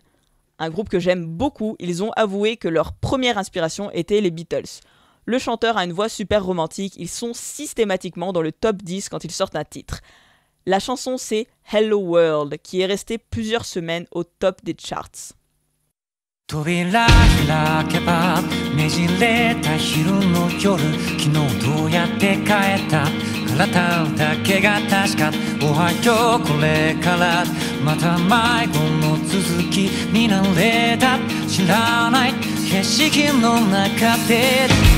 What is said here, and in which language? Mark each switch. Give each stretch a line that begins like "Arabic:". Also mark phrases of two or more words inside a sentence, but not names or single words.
French: Un groupe que j'aime beaucoup, ils ont avoué que leur première inspiration était les Beatles. Le chanteur a une voix super romantique, ils sont systématiquement dans le top 10 quand ils sortent un titre. La chanson c'est Hello World, qui est restée plusieurs semaines au top des charts.
Japanese: 扉開けばねじれた昼の夜昨日どうやって帰った体だけが確かおはようこれからまた迷子の続きになれた知らない景色の中で